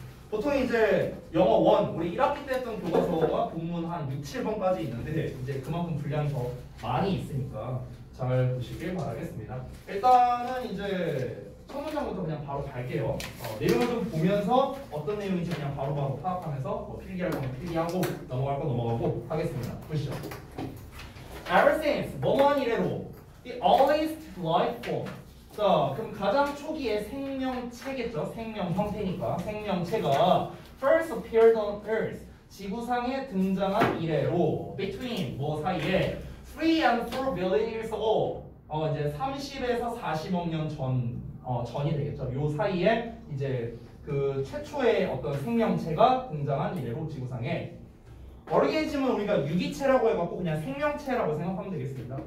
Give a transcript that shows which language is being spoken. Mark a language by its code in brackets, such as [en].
[ko] 보통 이제 영어 1, 우리 1학기 때 했던 교과서가 본문 한 6, 7번까지 있는데 이제 그만큼 분량이 더 많이 있으니까 잘 보시길 바라겠습니다. 일단은 이제 첫 문장부터 그냥 바로 갈게요. 내용을 좀 보면서 어떤 내용인지 그냥 바로바로 파악하면서 뭐 필기할 거면 필기하고 넘어갈 거 넘어가고 하겠습니다. 보시죠. [en] Ever since [ko] 뭐뭐한 이래로 [en] the earliest life form. [ko] 자, 그럼 가장 초기의 생명체겠죠. 생명 형태니까 생명체가 [en] first appeared on Earth. [ko] 지구상에 등장한 이래로 [en] between [ko] 뭐 사이에 [en] 3 and 4 billion years ago. [ko] 이제 30에서 40억 년 전이 되겠죠. 요 사이에 이제 그 최초의 어떤 생명체가 등장한 이래로 지구상에 어리게니즘은 우리가 유기체라고 해갖고 그냥 생명체라고 생각하면 되겠습니다.